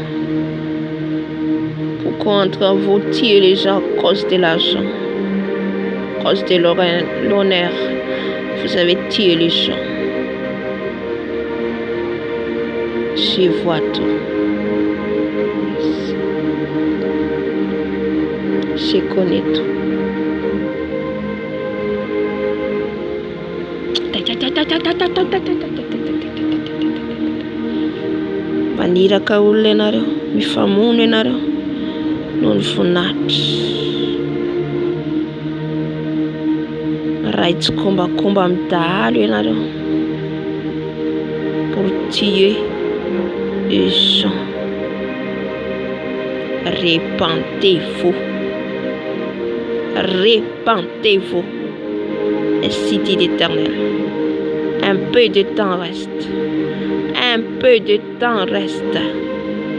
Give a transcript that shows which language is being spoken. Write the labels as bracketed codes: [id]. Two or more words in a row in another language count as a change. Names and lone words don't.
[fr] Pourquoi entre vous tuez les gens à cause de l'argent, à cause de l'honneur? Vous avez tué les gens. Je vois tout. Je connais tout. [mg] Maniraka olona ianareo, mifamono ianareo noho ny voninahitra. Raitsy kombakomba amin'ny dahalo ianareo [fr] pour tuer les gens. Répentez-vous. Répentez-vous. Ainsi dit l'Éternel. Un peu de temps reste. Un peu de temps reste.